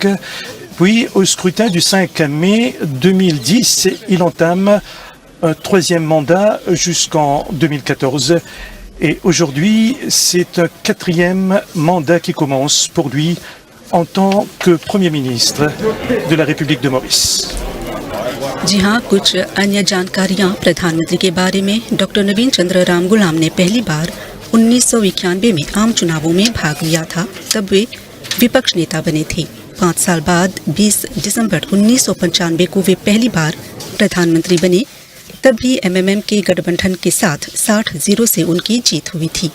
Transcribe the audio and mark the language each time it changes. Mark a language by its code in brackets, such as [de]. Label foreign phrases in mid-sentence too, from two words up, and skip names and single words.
[fr] Puis, au scrutin du 5 mai 2010, il entame un 3e mandat jusqu'en 2014. Et aujourd'hui, c'est un 4e mandat qui commence pour lui en tant que Premier ministre de la République de Maurice. [hi] जी हाँ, कुछ अन्य जानकारियाँ प्रधानमंत्री के बारे में। डॉक्टर नवीन चंद्र रामगुलाम ने पहली बार 1991 में आम चुनावों में भाग लिया था, तब वे विपक्ष नेता बने थे। 5 साल बाद 20 दिसंबर 1995 को वे पहली बार प्रधानमंत्री बने, तब भी एमएमएम के गठबंधन के साथ 60-0 से उनकी जीत हुई थी।